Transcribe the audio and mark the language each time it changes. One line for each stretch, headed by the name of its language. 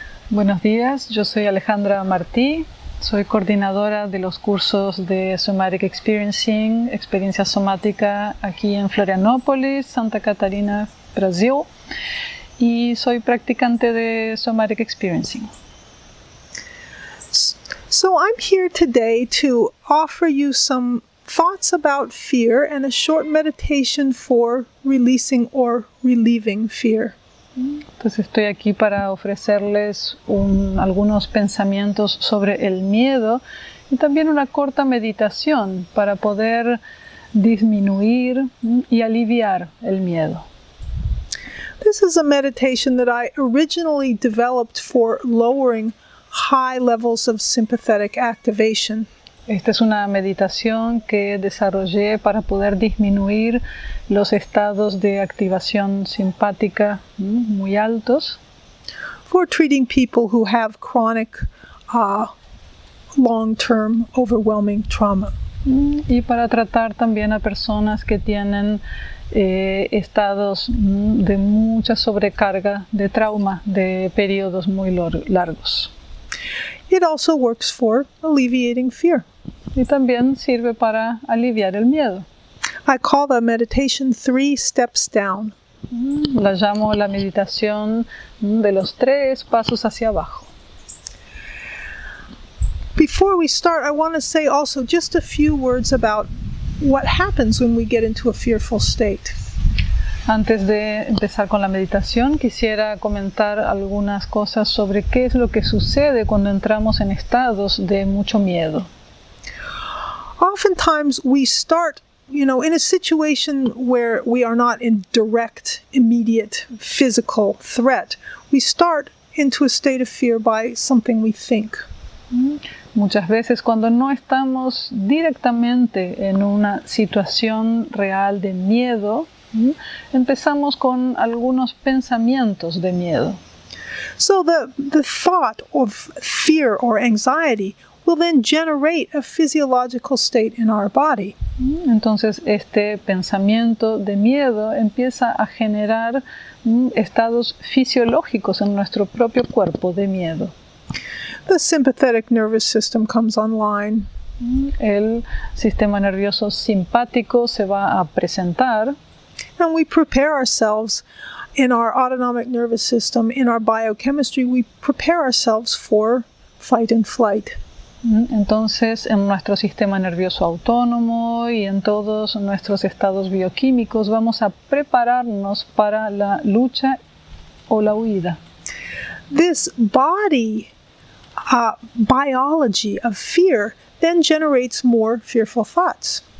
Spanish: Buenos días, yo soy Alejandra Martí, soy coordinadora de los cursos de Somatic Experiencing, Experiencia Somática aquí en Florianópolis, Santa Catarina, Brasil, y soy practicante de Somatic Experiencing.
English: So I'm here today to offer you some thoughts about fear and a short meditation for releasing or relieving fear.
Spanish: Entonces estoy aquí para ofrecerles algunos pensamientos sobre el miedo y también una corta meditación para poder disminuir y aliviar el miedo.
English: This is a meditation that I originally developed for lowering high levels of sympathetic activation.
Spanish: Esta es una meditación que desarrollé para poder disminuir los estados de activación simpática muy altos.
English: For treating people who have chronic, long-term, overwhelming trauma.
Spanish: Y para tratar también a personas que tienen estados de mucha sobrecarga de trauma, de periodos muy largos.
English: It also works for alleviating fear.
Spanish: Y también sirve para aliviar el miedo.
English: I call the meditation 3 steps down.
Spanish: La llamo la meditación de los 3 pasos hacia abajo.
English: Before we start, I want to say also just a few words about what happens when we get into a fearful state.
Spanish: Antes de empezar con la meditación, quisiera comentar algunas cosas sobre qué es lo que sucede cuando entramos en estados de mucho miedo.
English: Oftentimes we start, in a situation where we are not in direct, immediate physical threat. We start into a state of fear by something we think.
Spanish: Muchas veces cuando no estamos directamente en una situación real de miedo, empezamos con algunos pensamientos de miedo.
English: So the thought of fear or anxiety will then generate a physiological state in our body.
Spanish: Entonces este pensamiento de miedo empieza a generar estados fisiológicos en nuestro propio cuerpo de miedo.
English: The sympathetic nervous system comes online.
Spanish: El sistema nervioso simpático se va a presentar.
English: And we prepare ourselves in our autonomic nervous system, in our biochemistry, we prepare ourselves for fight and flight.
Spanish: Entonces, en nuestro sistema nervioso autónomo y en todos nuestros estados bioquímicos vamos a prepararnos para la lucha o la huida.
English: This body biology of fear then generates more fearful thoughts.